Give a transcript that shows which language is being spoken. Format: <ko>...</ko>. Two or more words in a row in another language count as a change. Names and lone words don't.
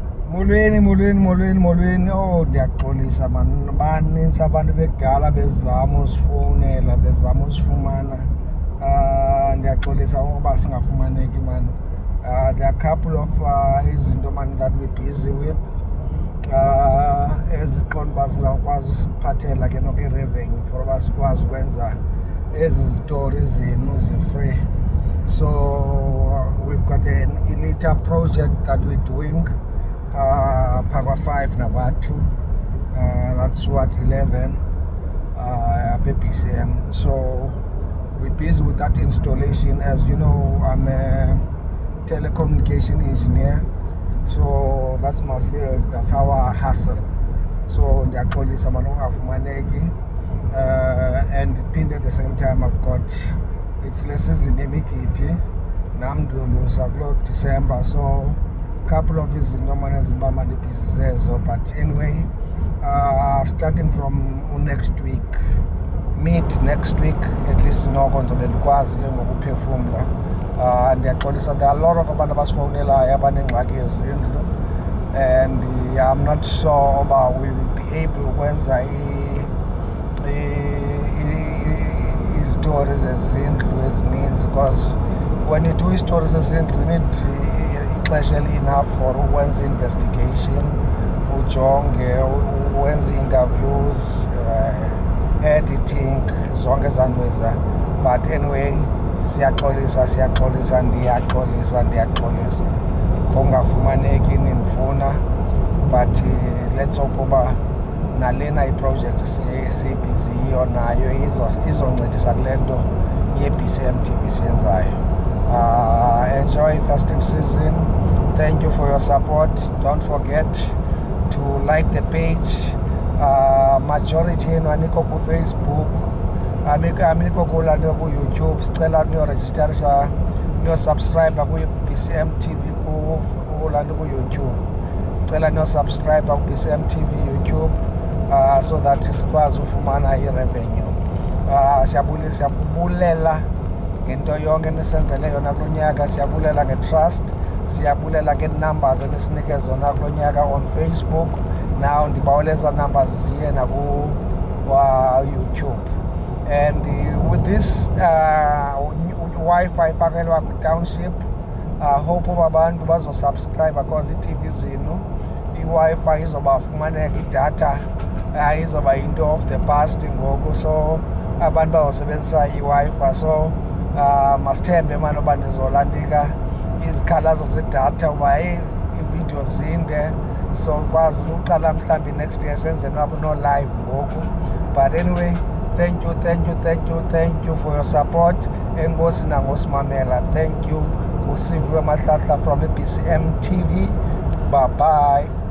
<xh>Molweni. Oh, ndiyaxolisa man. Baninzi abantu bekudala bezama usifowunela, bezama usifumana. Ndiyaxolisa ngoba singafumaneki man.</xh> <en>There are a couple of izinto man that we're busy with.</en> <xh>Eziqonda uba zingakwazi usiphathela ke noko i-revenue for uba sikwazi ukwenza ezi zitori zenu zi-free.</xh> <en>So we've got an elite project that we're doing. Pagwa 5 number 2, that's what 11 BCM. So we're busy with that installation. As you know, I'm a telecommunication engineer, so that's my field, that's how I hustle.</en> <xh>So ndiyaxolisa manje ungafumaneki, and phinde</xh> <en>at the same time I've got it's</en> <xh>lesizini emigidi nam ndiyolusa kulo December,</xh> <en>so couple of</en> <xh>izinto manje ezibamba ndibhizi zezo.</xh> <en>But anyway, starting from next week, mid next week at least</en> <xh>noko ndizobe ndikwazi ke ngokuphefumla. Ndiyaxolisa,</xh> <en>there are a lot of</en> <xh>abantu abasifowunelayo abaneengxaki ezindlu,</xh> <en>and I'm not sure uba we will be able</en> <xh>ukwenza izitori zezindlu ezininzi,</xh> <en>because when you do</en> <xh>izitori zezindlu</xh> <en>you need ixesha enough for ukwenza investigation, ujonge, wenze interviews, editing,</en> <xh>zonke ezanto eza. But anyway, siyaxolisa, ndiyaxolisa kongafumaneki nindifuna,</xh> <en>but let's hope</en> <xh>uba nalena iproject siyibhiziyo nayo izoncedisa kule nto ye-BCM TV siyenzayo.</xh> <en>Enjoy festive season. Thank you for your support. Don't forget to like the page.</en> <xh>Majority yenu aniko ku Facebook, amikho kulandela ku YouTube. Sicela niyoregisterisha, niyosubscribe ku BCM TV kulandela ku YouTube. Sicela niyosubscribe ku BCM TV YouTube,</xh> <en>so that</en> <xh>sikwazi ufumana i-revenue. Siyabulela ngento yonke nisenzele yona kulo nyaka, siyabulela nge-trust, siyabulela ngee-numbers enisinike zona kulo nyaka on Facebook. Now ndibaweleza numbers ziye YouTube,</xh> <en>and with this Wi-Fi</en> <xh>ifakelwa ku-township, hope uba abantu bazosubscribe because i-TV zenu i-Wi-Fi izobafumaneka, idatha izoba into</xh> <en>of the past</en> <xh>ngoku, so abantu bazosebenzisa i-Wi-Fi. So masithembe mani uba nizolandika izikhalazo zedatha uba iividiyo zinde, so kwazi uqala mhlawumbi</xh> <en>next year</en> <xh>senze no live ngoku.</xh> <en>But anyway, thank you for your support.</en> <xh>Enkosi nangosimamela.</xh> <en>Thank you. Usiviwe Mahlahla from BCM TV. Bye bye.</en>